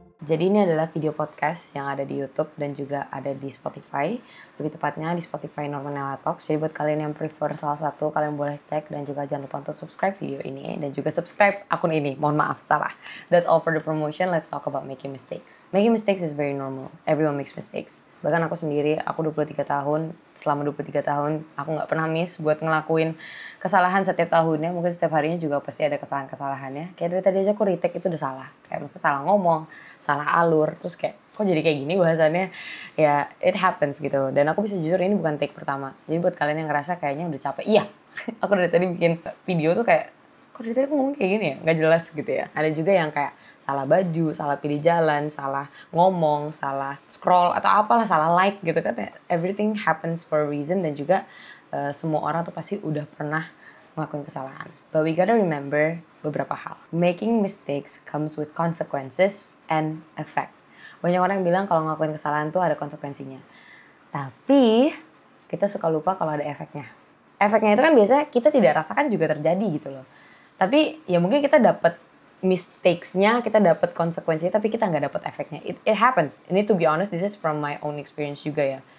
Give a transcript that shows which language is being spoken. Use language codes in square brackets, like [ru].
[id] Jadi ini adalah video podcast yang ada di YouTube dan juga ada di Spotify. Lebih tepatnya di Spotify Normanella Talks. Jadi buat kalian yang prefer salah satu, kalian boleh cek dan juga jangan lupa untuk subscribe video ini dan juga subscribe akun ini. Mohon maaf, salah. [en] That's all for the promotion. Let's talk about making mistakes. Making mistakes is very normal. Everyone makes mistakes. [id] Bahkan aku sendiri, aku 23 tahun. Selama 23 tahun, aku gak pernah miss buat ngelakuin kesalahan setiap tahunnya. Mungkin setiap harinya juga pasti ada kesalahan-kesalahannya. Kayak dari tadi aja aku retake itu udah salah. Kayak maksudnya salah ngomong, salah alur. Terus kayak, kok jadi kayak gini bahasannya? Ya, [en] it happens [id] gitu. Dan aku bisa jujur ini bukan take pertama. Jadi buat kalian yang ngerasa kayaknya udah capek. Iya, aku dari tadi bikin video tuh kayak, kok dari tadi aku ngomong kayak gini ya? Gak jelas gitu ya. Ada juga yang kayak salah baju, salah pilih jalan, salah ngomong, salah scroll, atau apalah, salah like gitu kan. [en] Everything happens for a reason [id] dan juga semua orang tuh pasti udah pernah ngelakuin kesalahan. [en] But we gotta remember [id] beberapa hal. [en] Making mistakes comes with consequences and effect. [id] Banyak orang yang bilang kalau ngelakuin kesalahan tuh ada konsekuensinya. Tapi kita suka lupa kalau ada efeknya. Efeknya itu kan biasanya kita tidak rasakan juga terjadi gitu loh. Tapi ya mungkin kita dapat mistakes-nya, kita dapat konsekuensinya, tapi kita nggak dapat efeknya. [en] It happens. Ini to be honest, this is from my own experience [id] juga ya.